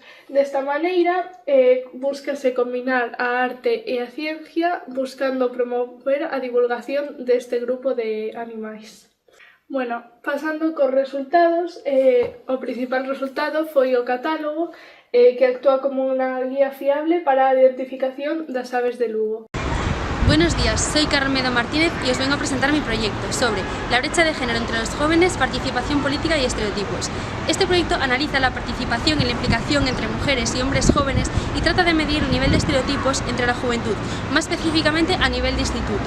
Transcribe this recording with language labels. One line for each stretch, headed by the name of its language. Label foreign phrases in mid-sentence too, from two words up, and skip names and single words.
Galician: Desta maneira, búscase combinar a arte e a ciencia buscando promover a divulgación deste grupo de animais. Bueno, pasando cos resultados, o principal resultado foi o catálogo, que actúa como unha guía fiable para a identificación das aves de Lugo.
Spanish: Buenos días, soy Carmelo Martínez y os vengo a presentar mi proyecto sobre la brecha de género entre los jóvenes, participación política y estereotipos. Este proyecto analiza la participación y la implicación entre mujeres y hombres jóvenes y trata de medir el nivel de estereotipos entre la juventud, más específicamente a nivel de instituto.